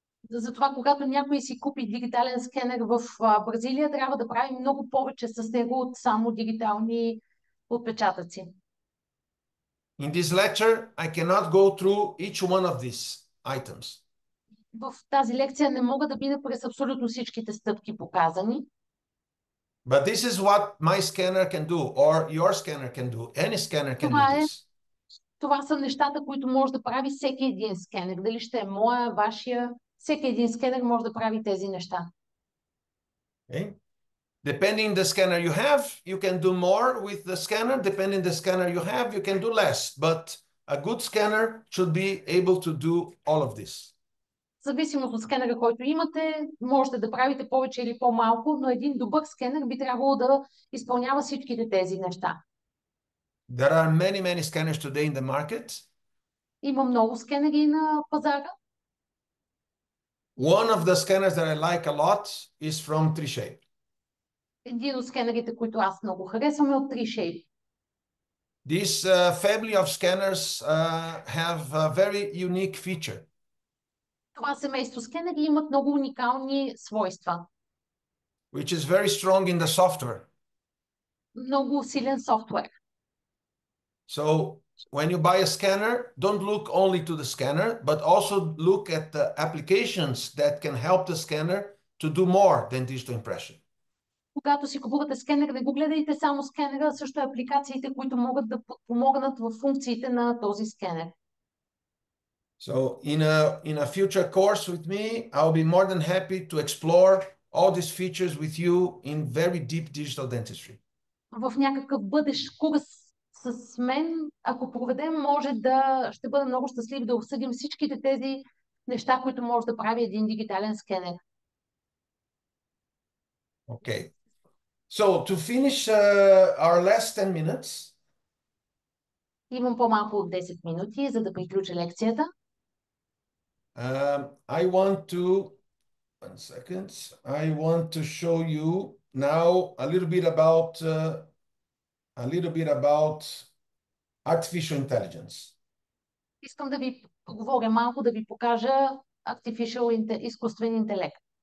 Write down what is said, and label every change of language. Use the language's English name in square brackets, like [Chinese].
[Bulgarian] Затова, когато някой си купи дигитален скенер в Бразилия, трябва да прави много повече с него от само дигитални отпечатъци. [English] In this lecture, I cannot go through each one of these items. [Bulgarian] В тази лекция не мога да мина през абсолютно всичките стъпки показани, [English] But this is what my scanner can do, or your scanner can do. Any scanner can do this. [Bulgarian] това са нещата, които може да прави всеки един скенер. Дали ще е моя, вашия, всеки един скенер може да прави тези неща. [English] Okay? Depending the scanner you have, you can do more with the scanner. Depending the scanner you have, you can do less. But a good scanner should be able to do all of this. [Bulgarian] В зависимост от скенера, който имате, можете да правите повече или по-малко, но един добър скенер би трябвало да изпълнява всичките тези неща. [English] There are many, many scanners today in the market. [Bulgarian] Има много скенери на пазара. [English] One of the scanners that I like a lot is from 3Shape. [Bulgarian] Един от скенерите, които аз много харесвам, е от 3Shape. [English] This family of scanners have a very unique feature. [Bulgarian] Това семейство скенери имат много уникални свойства. [English] Which is very strong in the software. [Bulgarian] Много силен софтуер. [English] So when you buy a scanner, don't look only to the scanner, but also look at the applications that can help the scanner to do more than digital impression. [Bulgarian] Когато си купувате скенер, не го гледайте само скенера, а също апликациите, които могат да помогнат в функциите на този скенер. [English] So in a future course with me, I'll be more than happy to explore all these features with you in very deep digital dentistry. [Bulgarian] В някакъв бъдещ курс с мен, ако проведем, ще бъда много щастлив да обсъдим всичките тези неща, които може да прави един дигитален скенер. [English] Okay. So to finish our last 10 minutes, [Bulgarian] Имам по-малко от 10 минути, за да приключа лекцията. [English] I want to, one second, I want to show you now a little bit about artificial intelligence. [Bulgarian] Искам да ви поговоря малко, да ви покажа изкуствен интелект.